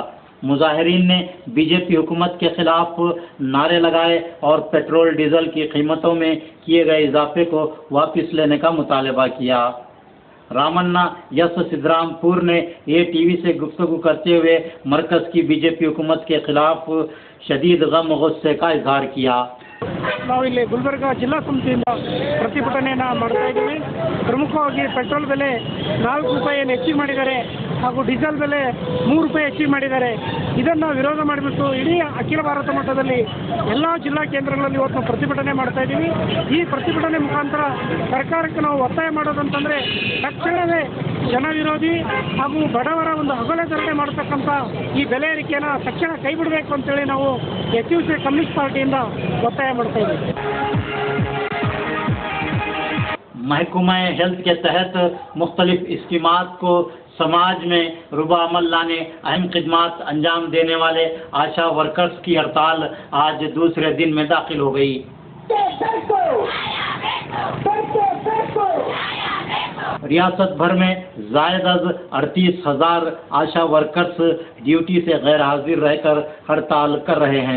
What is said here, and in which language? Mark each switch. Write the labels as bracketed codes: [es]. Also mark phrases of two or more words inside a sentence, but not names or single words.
[ur] مظاہرین نے بی جے پی حکومت کے خلاف نعرے لگائے اور پیٹرول ڈیزل کی قیمتوں میں کیے گئے اضافے کو واپس لینے کا مطالبہ کیا. رامنا یس سدھرام پور نے ATV سے گفتگو کرتے ہوئے مرکز کی بی جے پی حکومت کے خلاف شدید غم غصے کا اظہار کیا. [kn] ನಾವು ಇಲ್ಲಿ ಗುಲ್ಬರ್ಗಾ ಜಿಲ್ಲಾ ಸಮಿತಿಯಿಂದ ಪ್ರತಿಭಟನೆಯನ್ನು ಮಾಡ್ತಾ ಇದ್ದೀವಿ। ಪ್ರಮುಖವಾಗಿ ಪೆಟ್ರೋಲ್ ಬೆಲೆ 4 ರೂಪಾಯಿಯನ್ನು ಹೆಚ್ಚಿಗೆ ಮಾಡಿದ್ದಾರೆ ಹಾಗೂ ಡೀಸೆಲ್ ಬೆಲೆ 3 ರೂಪಾಯಿ ಹೆಚ್ಚಿಗೆ ಮಾಡಿದ್ದಾರೆ। ಇದನ್ನು ವಿರೋಧ ಮಾಡಿಬಿಟ್ಟು ಇಡೀ ಅಖಿಲ ಭಾರತ ಮಟ್ಟದಲ್ಲಿ ಎಲ್ಲ ಜಿಲ್ಲಾ ಕೇಂದ್ರಗಳಲ್ಲಿ ಇವತ್ತು ಪ್ರತಿಭಟನೆ ಮಾಡ್ತಾ ಇದ್ದೀವಿ। ಈ ಪ್ರತಿಭಟನೆ ಮುಖಾಂತರ ಸರ್ಕಾರಕ್ಕೆ ನಾವು ಒತ್ತಾಯ ಮಾಡೋದಂತಂದರೆ ತಕ್ಷಣವೇ ಜನವಿರೋಧಿ ಹಾಗೂ ಬಡವರ ಒಂದು ಅಗಲಧರಣೆ ಮಾಡತಕ್ಕಂಥ ಈ ಬೆಲೆ ಏರಿಕೆಯನ್ನು ತಕ್ಷಣ ಕೈ ಬಿಡಬೇಕು ಅಂತೇಳಿ ನಾವು SUC ಕಮ್ಯುನಿಸ್ಟ್ ಪಾರ್ಟಿಯಿಂದ ಒತ್ತಾಯ ಮಾಡ್ತಾ ಇದ್ದೀವಿ। [ur] محکمہ ہیلتھ کے تحت مختلف اسکیمات کو سماج میں روبہ عمل لانے اہم خدمات انجام دینے والے آشا ورکرز کی ہڑتال آج دوسرے دن میں داخل ہو گئی. ریاست بھر میں زائد از 38,000 آشا ورکرز ڈیوٹی سے غیر حاضر رہ کر ہڑتال کر رہے ہیں.